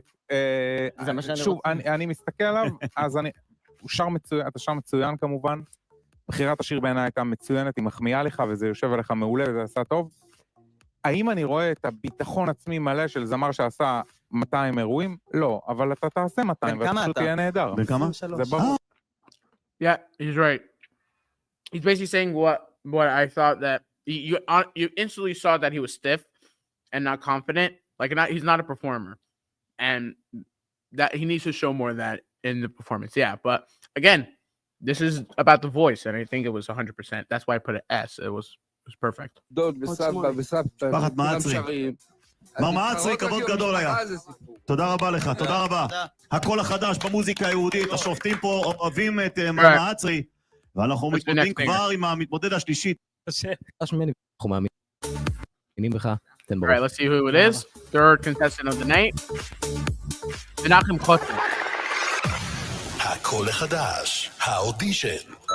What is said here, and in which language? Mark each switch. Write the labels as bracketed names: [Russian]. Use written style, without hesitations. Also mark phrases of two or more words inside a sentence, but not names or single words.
[Hebrew] שוב, אני מסתכל עליו, אז אתה שר מצוין כמובן. בחירת השיר בעיניי הייתה מצוינת, היא מחמיאה לך, וזה יושב עליך מעולה, וזה עשה טוב. האם אני רואה את הביטחון עצמי מלא של זמר שעשה 200 אירועים? לא, אבל אתה תעשה 200, ואתה פשוט תהיה נהדר. בן כמה? זה ברור. [English] Yeah, he's right. He's basically saying what I thought, that you instantly saw that he was stiff and not confident. Like he's not a performer, and that he needs to show more of that in the performance. Yeah, but again, this is about the voice, and I think it was 100%. That's why I put an S. It was perfect. [Hebrew] דוד וסבא וסבתא. משפחת מעצרי. מר מעצרי, כבוד גדול היה. תודה רבה לך, תודה רבה. הקול החדש במוזיקה היהודית, השופטים פה אוהבים את מר מעצרי, ואנחנו מתמודדים כבר עם המתמודד השלישית. אנחנו מאמינים בך, תן בראש. [English] All right, let's see who it is. Third contestant of the night. [Hebrew] מנחם חוטר. הקול החדש, האודישן.